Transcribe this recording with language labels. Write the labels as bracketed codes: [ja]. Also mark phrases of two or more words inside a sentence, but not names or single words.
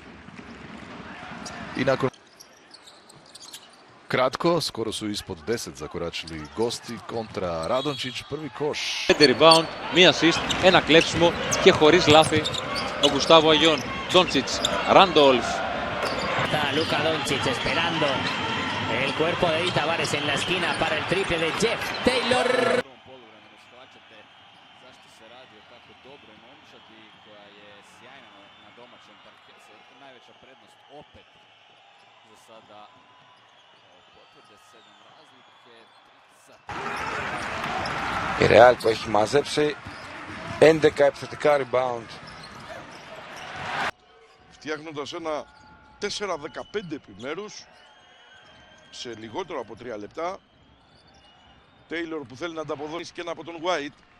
[hr] I nakon kratko, skoro su ispod 10 zakoračili gosti kontra Radončić, prvi koš. [el] 5 rebound, μία assist, ένα κλέψιμο και χωρίς λάθη ο Γκουστάβο Αγιών. Ντόντσιτς, Ράντολφ. [es] Luka Doncic esperando el cuerpo de Eddie Tavares en la esquina para el triple de Jeff Taylor. [hr] Zašto se radi o tako dobroj momčadi koja je sjajna na domaćem parketu. Najveća prednost opet za sada potvrde 7 razlike. [el] Η Real που έχει μαζέψει 11 επιθετικά rebound. Φτιάχνοντας ένα 4-15 επιμέρους σε λιγότερο από 3 λεπτά. Τέιλορ που θέλει να ανταποδώσει και ένα από τον White.